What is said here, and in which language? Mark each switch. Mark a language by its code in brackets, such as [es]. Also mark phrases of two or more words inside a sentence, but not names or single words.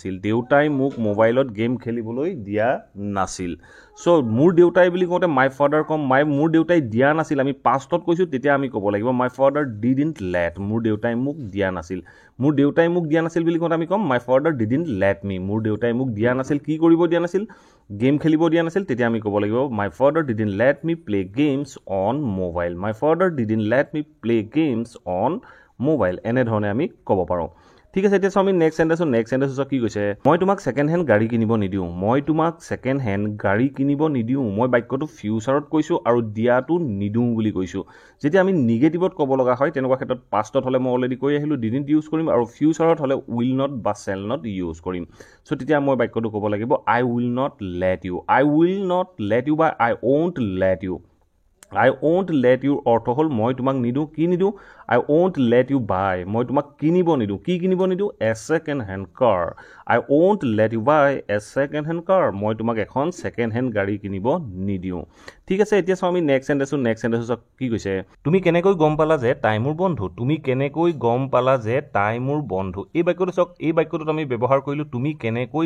[as] নাছিল চ' মোৰ দেউতাই বুলি কওঁতে [en] my father [as] ক'ম মোৰ দেউতাই দিয়া নাছিল আমি পাষ্টত কৈছোঁ তেতিয়া আমি ক'ব লাগিব [en] my father didn't let [as] মোৰ দেউতাই মোক দিয়া নাছিল বুলি কওঁতে আমি ক'ম [en] my father didn't let me [as] মোৰ দেউতাই মোক দিয়া নাছিল কি কৰিব দিয়া নাছিল গেম খেলিব দিয়া নাছিল তেতিয়া আমি ক'ব লাগিব [en] my father didn't let me play games on mobile [as] এনেধৰণে আমি ক'ব পাৰোঁ ঠিক আছে এতিয়া চাওঁ আমি [en] next sentence [as] কি কৈছে মই তোমাক [en] second hand [as] গাড়ী কিনিব নিদিওঁ মই বাক্যটো ফিউচাৰত কৈছোঁ আৰু দিয়াটো নিদিওঁ বুলি কৈছোঁ যেতিয়া আমি নিগেটিভত ক'ব লগা হয় তেনেকুৱা ক্ষেত্ৰত পাষ্টত হ'লে মই অলৰেডি কৈ আহিলোঁ ডিডন্ট ইউজ কৰিম আৰু ফিউচাৰত হ'লে [en] will not [as] বা [en] shall not [as] ইউজ কৰিম চ' তেতিয়া মই বাক্যটো ক'ব লাগিব [en] I will not let you [as] বা আই [en] won't let you [as] অৰ্থ হ'ল মই তোমাক নিদিওঁ কি নিদিওঁ [en] I won't let you buy [as] মই তোমাক কিনিব নিদিওঁ কি কিনিব নিদিওঁ [en] a second hand car I won't let you buy a second hand car [as] মই তোমাক এখন [en] second hand [as] গাড়ী কিনিব নিদিওঁ ঠিক আছে এতিয়া চাওঁ আমি [en] next sentence [as] কি কৈছে তুমি কেনেকৈ গম পালা যে তাই মোৰ বন্ধু এই বাক্যটো চাওক এই বাক্যটোত আমি ব্যৱহাৰ কৰিলোঁ তুমি কেনেকৈ